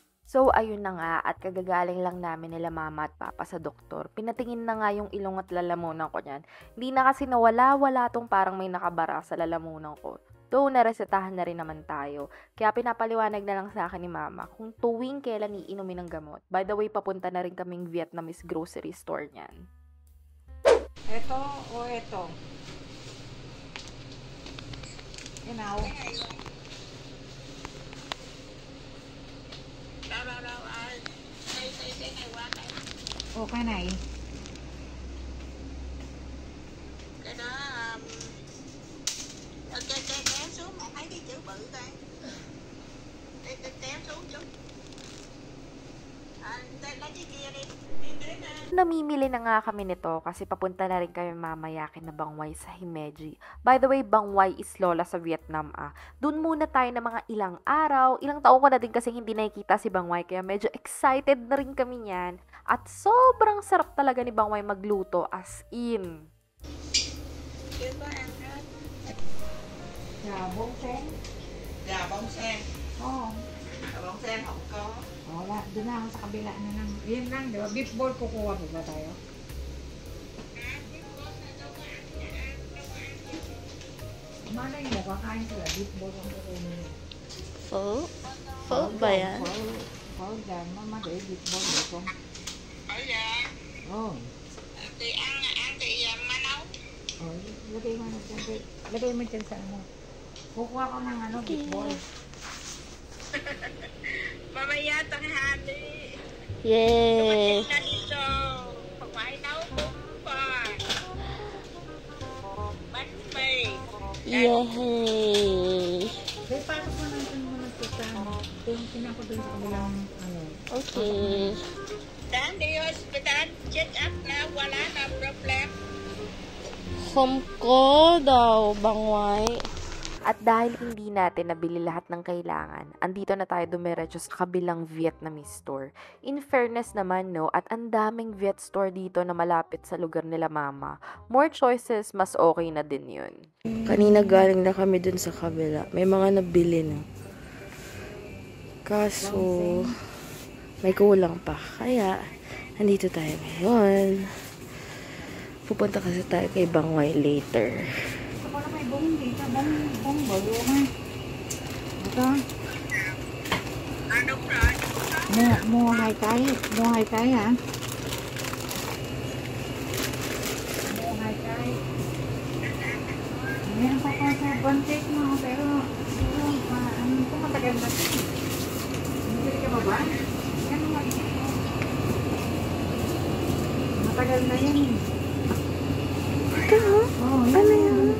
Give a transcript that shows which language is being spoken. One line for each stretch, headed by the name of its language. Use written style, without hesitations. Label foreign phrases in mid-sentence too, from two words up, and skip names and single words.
Filipino: So, ayun na nga at kagagaling lang namin nila mama at papa sa doktor. Pinatingin na nga yung ilong at lalamunan ko niyan. Hindi na kasi nawala-wala tong parang may nakabara sa lalamunan ko. Though, naresetahan na rin naman tayo. Kaya pinapaliwanag na lang sa akin ni mama kung tuwing kailan iinumin ng gamot.
English: By the way,
Filipino: papunta na rin kaming
English: Vietnamese grocery store
Filipino: niyan. Ito o ito? Inaw.
Vietnamese: Okay này. Cái đó kéo xuống mà thấy cái chữ bự đây. Kéo xuống chút. Lấy cái kia đi.
Filipino: Namimili na nga kami nito kasi papunta na rin kami mamaya kina Bangway sa Himeji.
English: By the way,
Filipino: Bangway is lola sa Vietnam Doon muna tayo ng mga ilang araw. Ilang taon ko na din kasi hindi nakikita si Bangway kaya medyo excited na rin kami niyan. At sobrang sarap talaga ni Bangway magluto
English: as in.
Vietnamese: Chưa có ăn hết. Gà bông sen. Gà bông sen. Gà bông sen không có.
Filipino: Wala, doon na ako sa kabila na lang. Yan lang, di ba?
English: Beef ball
Filipino: kukuha po ba tayo? Malay mo, kakain sila.
English: Beef ball
Filipino: ang kukunin.
Vietnamese: Phở? Phở ba yan? Phở dàn, má để
English: beef ball
Vietnamese: được không? Ở nhà. Thì ăn thì má nấu.
Filipino: Lagay mo dyan sa ano. Kukuha ko ng ano,
English: beef ball.
Filipino: Mamaya tanghali đi.
English: Yeah!
Vietnamese: Đi show. Không phải nấu bún phở. Bánh mì. Yay!
Filipino: Kaya pasok mo natin muna ito sa ano. Tingnan ko dun sa kabilang ano.
English: Okay.
Vietnamese: Đang đi
English: hospital check up
Filipino: na wala na
Vietnamese: problem. Không có daw, Bangway.
Filipino: At dahil hindi natin nabili lahat ng kailangan, andito na tayo dumiretso sa kabilang
English: Vietnamese store. In fairness
Filipino: naman, no, at ang daming
English: Viet store
Filipino: dito na malapit sa lugar nila mama.
English: More choices,
Filipino: mas okay na din yun. Kanina galing na kami dun sa kabila. May mga nabili na. Kaso, may kulang pa. Kaya, nandito tayo ngayon. Pupunta kasi tayo kay Bangway later.
Vietnamese: Bông gì cho bông bự luôn ha.
Filipino: Ito.
Vietnamese: Đúng rồi. Mua hai cái hả? Mua hai cái.
Filipino: Meron pa pa sa buntis mo pero kung matagal na. Hindi ka ba? Yan mo. Matagal na yan. Ito, ano yan?